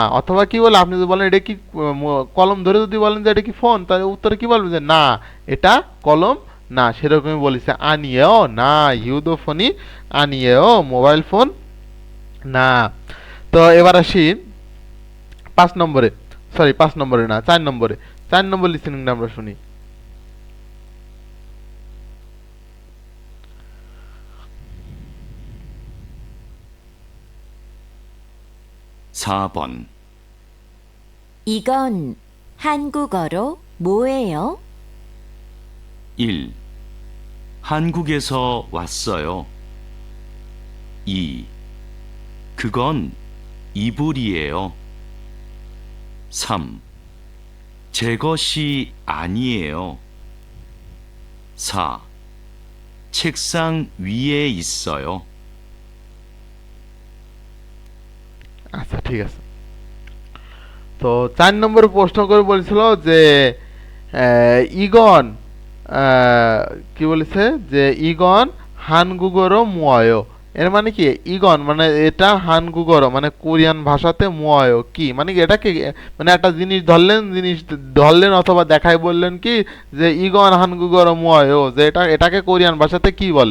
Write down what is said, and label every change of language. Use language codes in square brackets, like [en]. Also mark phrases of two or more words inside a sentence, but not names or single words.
[bn] অথবা কি বলে আপনি যদি বলেন এটা কি কলম ধরে যদি বলেন যে এটা কি ফোন, তাহলে উত্তরে কি বলবেন যে না এটা কলম না। সেরকমই বলেছে আনিও না, [ko] 휴대폰이 아니에요, [bn] মোবাইল ফোন না। তো এবার আসি 5 নম্বরে, সরি 5 নম্বরে না 4 নম্বরে। 4 নম্বর লিসেনিংটা আমরা শুনি। [ko] (4번) 이건 한국어로 뭐예요? 1. 한국에서 왔어요. 2. 그건 이불이에요. 3. 제 것이 아니에요. 4. 책상 위에 있어요. [bn] আচ্ছা ঠিক আছে। তো 4 নম্বরে প্রশ্ন করে বলেছিল যে ইগন কি বলেছে যে [ko] 이건 한국어로 뭐예요, [bn] এর মানে কি ইগন মানে এটা, হানগুগরো মানে কোরিয়ান ভাষাতে মুয়ায়ো কি মানে কি, এটা কি মানে একটা জিনিস ধরলেন, অথবা দেখাই বললেন কি যে [ko] 이건 한국어로 뭐예요, [bn] যে এটাকে কোরিয়ান ভাষাতে কি বলে।